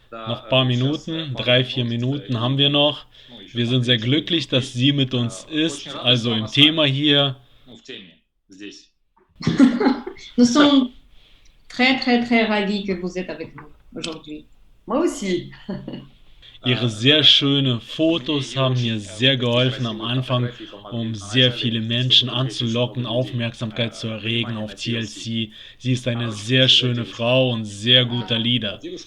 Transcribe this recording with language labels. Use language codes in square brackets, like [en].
[de] Noch ein paar Minuten, 3, 4 Minuten haben wir noch. Wir sind sehr glücklich, dass sie mit uns ist, also im Thema hier. [fr] Nous sommes très, très, très ravis que vous êtes avec nous aujourd'hui. Moi aussi. [de] Ihre sehr schönen Fotos haben mir sehr geholfen am Anfang, um sehr viele Menschen anzulocken, Aufmerksamkeit zu erregen auf TLC. Sie ist eine sehr schöne Frau und sehr guter Leader.